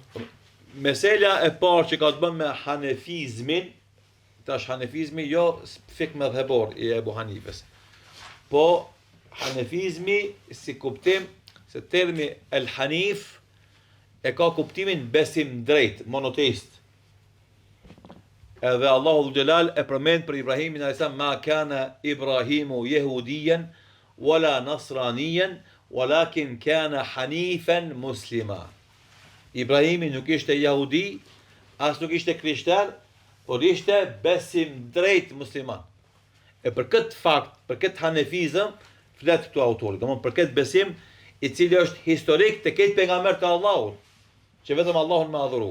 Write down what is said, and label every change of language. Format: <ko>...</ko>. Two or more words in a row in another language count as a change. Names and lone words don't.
<sq>Mesela e parë që ka të bënë me hanefizmin, tash hanefizmi jo fik mëdhëbor i Ebu Hanifes, po hanefizmi si kuptim, se termi</sq> <ar>الحنيف</ar> <sq>e ka kuptimin besim drejt, monoteist. Edhe Allahu</sq> <ar>ذو الجلال</ar> <sq>e përmend për Ibrahimin</sq> <ar>عليه السلام: ما كان إبراهيم يهوديا ولا نصرانيا ولكن كان حنيفا مسلما.</ar> <sq>Ibrahimi nuk ishte jehudi, as nuk ishte krishter, por ishte besim drejt musliman. E për këtë fakt, për këtë hanefizëm, flet këtu autori, domthonë për këtë besim i cili është historik të këtë pejgamber të Allahut, që vetëm Allahun me adhuru.</sq>